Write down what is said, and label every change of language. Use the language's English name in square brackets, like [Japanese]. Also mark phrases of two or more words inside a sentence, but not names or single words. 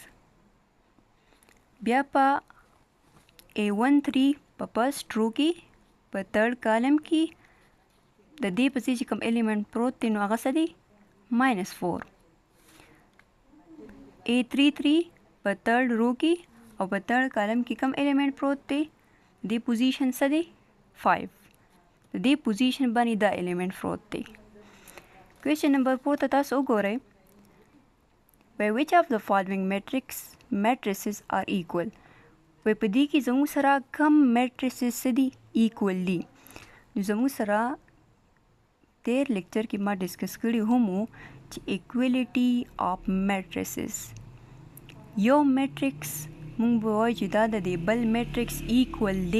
[Pashto] بیا په A13 په [English] first row [Pashto] کې په [English] third column [Pashto] کې د دې پسې چې کوم ایلیمنٹ پروت دی نو هغه څه دی -4. A33 په [English] third row [Pashto] کې او په [English] third column [Pashto] کې کوم ایلیمنٹ پروت دی د پوزیشن څه دی 5. د دې پوزیشن باندې دا ایلیمنٹ پروت دی. [English] question number [Pashto] 4 ته تاسو وګورئ. [English] by which of the following matrices are equal. [Pashto] وای په دې کې زموږ سره کم میټریسز څه دي ایکول دي. نو زموږ سره تیر لیکچر کې ما ډسکس کړي هم چې [English] equality of matrices. [Pashto] یو میټرکس مونږ به وایو چې دا د دې بل میټرکس ایکول دی.